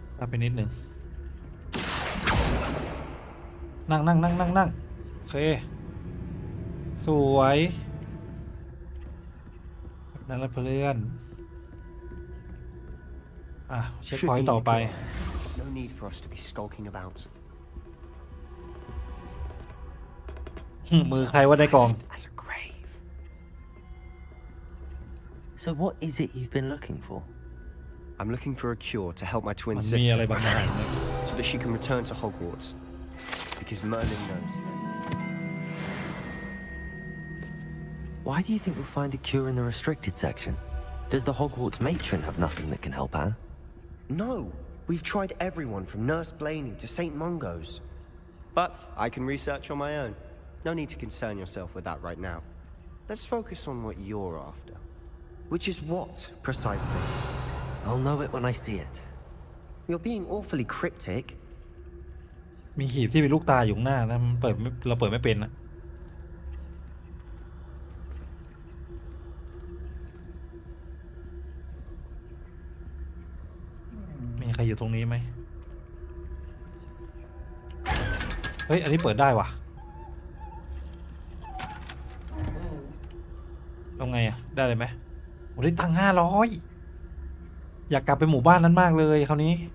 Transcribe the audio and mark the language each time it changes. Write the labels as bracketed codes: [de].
[th] ไปนิดหนึ่งนั่งโอเค สวยแบบนั้นละเพื่อนเช็คพอยต์ต่อไป [en] There's no need for us to be skulking about. [th] มือใครว่าได้กอง [en] So what is it you've been looking for? I'm looking for a cure to help my twin [th] มันมี [en] sister [th] อะไรบางอย่าง [en] so that she can return to Hogwarts. Because Merlin knows. Why do you think we'll find a cure in the restricted section? Does the Hogwarts matron have nothing that can help Anne? No, we've tried everyone from Nurse Blaney to St. Mungo's. But I can research on my own. No need to concern yourself with that right now. Let's focus on what you're after. Which is what, precisely? I'll know it when I see it. You're being awfully cryptic. [th] มีหีบที่มีลูกตาอยู่ข้างหน้านะมันเราเปิดไม่เป็นนะมีใครอยู่ตรงนี้ไหมเฮ้ยอันนี้เปิดได้ว่ะทำไงอ่ะได้เลยไหมโอ้ได้ตังค์500อยากกลับไปหมู่บ้านนั้นมากเลยคราวนี้